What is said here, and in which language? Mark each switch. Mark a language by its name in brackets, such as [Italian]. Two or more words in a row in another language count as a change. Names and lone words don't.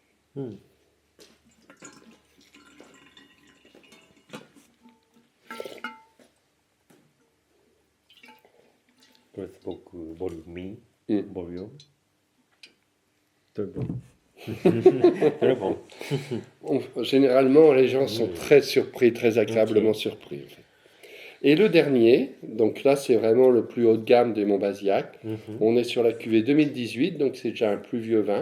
[Japanese] うん。これすごくボリューミー、ボリューム。 [French] Très bon. Très bon. Généralement, les gens sont très surpris, très agréablement surpris. En fait. Et le dernier, donc là c'est vraiment le plus haut de gamme des Montbazillac. On est sur la cuvée 2018, donc c'est déjà un plus vieux vin.